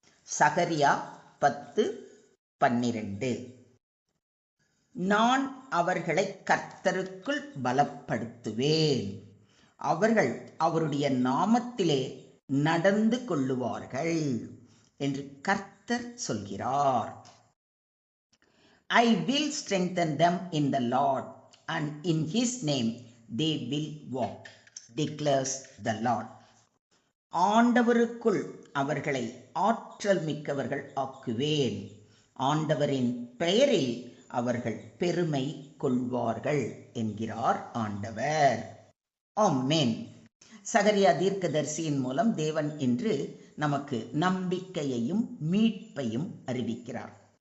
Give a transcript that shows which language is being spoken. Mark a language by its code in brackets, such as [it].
[ta] சகரியா 10:12. நான் அவர்களை கர்த்தருக்குள் பலப்படுத்துவேன், அவர்கள் அவருடைய நாமத்திலே நடந்து கொள்ளுவார்கள் என்று கர்த்தர் சொல்கிறார். [en] I will strengthen them in the Lord, and in his name they will walk, declares the Lord. [ta] ஆண்டவருக்குள் அவர்களை ஆற்றல் மிக்கவர்கள் ஆக்குவேன், ஆண்டவரின் பெயரில் அவர்கள் பெருமை கொள்வார்கள் என்கிறார் ஆண்டவர். ஆமென். சகரியா தீர்க்கதரிசியின் மூலம் தேவன் இன்று நமக்கு நம்பிக்கையையும் மீட்பையும் அறிவிக்கிறார்.